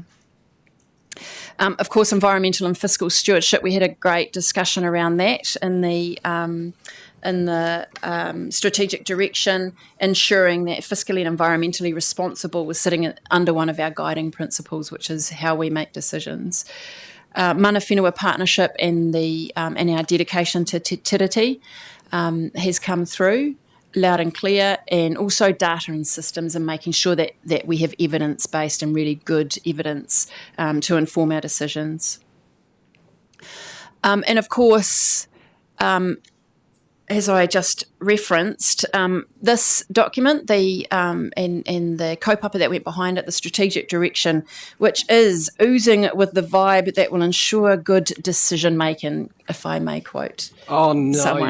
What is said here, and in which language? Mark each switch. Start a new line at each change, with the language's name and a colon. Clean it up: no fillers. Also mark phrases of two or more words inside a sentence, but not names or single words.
English: Of course, environmental and fiscal stewardship. We had a great discussion around that in the strategic direction, ensuring that fiscally and environmentally responsible was sitting under one of our guiding principles, which is how we make decisions.
Māori: Mana whenua
English: partnership and our dedication to te tiriti has come through loud and clear, and also data and systems, and making sure that we have evidence-based and really good evidence to inform our decisions. And of course, as I just referenced, this document, and the kaupapa that went behind it, the strategic direction, which is oozing with the vibe that will ensure good decision making, if I may quote someone